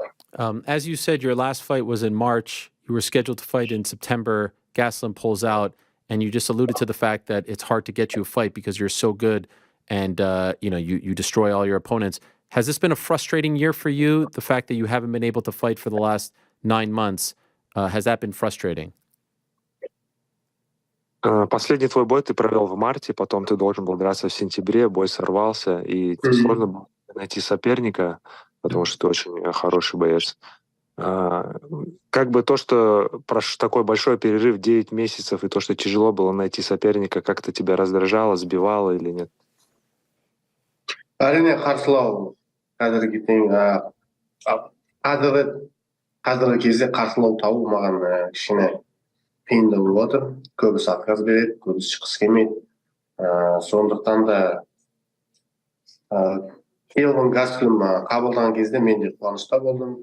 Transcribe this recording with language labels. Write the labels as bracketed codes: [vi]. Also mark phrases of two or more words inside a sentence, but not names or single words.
[en] As you said, your last fight was in March. You were scheduled to fight in September. Gastelum pulls out, and you just alluded to the fact that it's hard to get you a fight because you're so good, and you destroy all your opponents. Has this been a frustrating year for you? The fact that you haven't been able to fight for the last 9 months, has that been frustrating? [ru] Последний твой бой ты провел в марте, потом ты должен был драться в сентябре, бой сорвался, и сложно было найти соперника, потому что ты очень хороший боец. Как бы то, что такой большой перерыв 9 месяцев, и то, что тяжело было найти соперника, как-то тебя раздражало, сбивало или нет? [kk] Әрине қарсылау қазіргі кезде қарсылау табу маған кішкене қиындау болып отыр. Көбісі отказ береді, көбісі шыққысы келмейді. Сондықтан да Келвин Гаслем қабылдаған кезде мен де қуанышта болдым.